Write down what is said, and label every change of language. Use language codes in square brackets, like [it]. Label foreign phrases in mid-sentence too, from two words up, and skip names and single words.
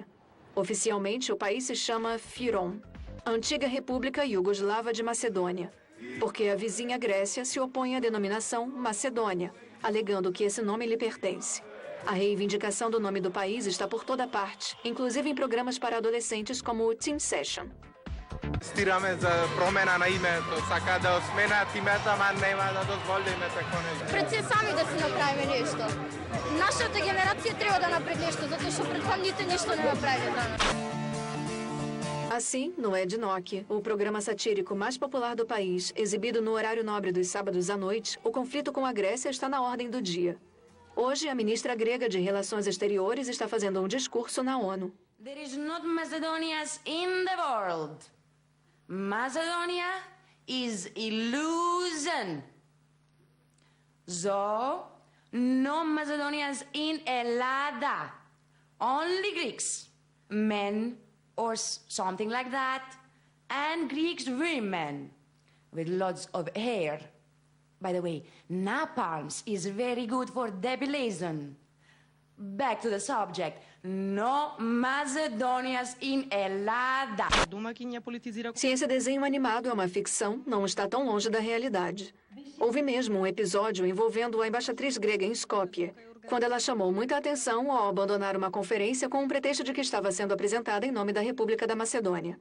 [pt] Oficialmente, o país se chama Fyrom, Antiga República Iugoslava de Macedônia, porque a vizinha Grécia se opõe à denominação Macedônia, alegando que esse nome lhe pertence. A reivindicação do nome do país está por toda parte, inclusive em programas para adolescentes como o Teen Session. [mk] Стираме за промена на името, сака да сменат името, ама нема да дозволи име тако нешто. Пред се сами да си направиме нешто. Нашата генерација треба да направи нешто, затоа што претходните нешто не направиле данас. [pt] Assim, no Ed Nock, o programa satírico mais popular do país, exibido no horário nobre dos sábados à noite, o conflito com a Grécia está na ordem do dia. Hoje, a ministra grega de Relações Exteriores está fazendo um discurso na ONU. [en] There is not Macedonias in the world. Macedonia is illusion. So, no Macedonians in Elada. Only Greeks, men or something like that, and Greeks women with lots of hair. By the way, napalm is very good for debilation. Back to the subject. No Macedonias in Elada. [pt] Se esse desenho animado é uma ficção, não está tão longe da realidade. Houve mesmo um episódio envolvendo a embaixatriz grega em Skopje, quando ela chamou muita atenção ao abandonar uma conferência com o pretexto de que estava sendo apresentada em nome da República da Macedônia.